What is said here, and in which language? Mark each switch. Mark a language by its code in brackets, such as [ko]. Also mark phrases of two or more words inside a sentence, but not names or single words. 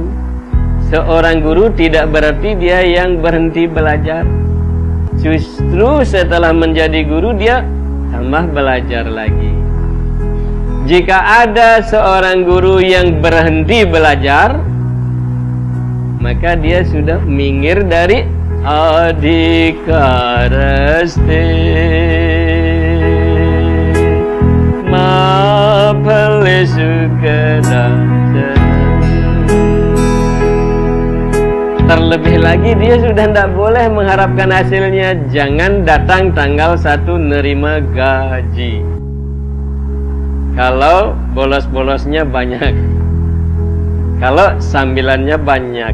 [id] Seorang guru tidak berarti dia yang berhenti belajar. Justru setelah menjadi guru dia tambah belajar lagi. Jika ada seorang guru yang berhenti belajar, maka dia sudah minggir dari [sa] adhikaraste ma phale sukadacana. [id] Terlebih lagi dia sudah tidak boleh mengharapkan hasilnya. Jangan datang tanggal 1 nerima gaji kalau bolos-bolosnya banyak, kalau sambilannya banyak.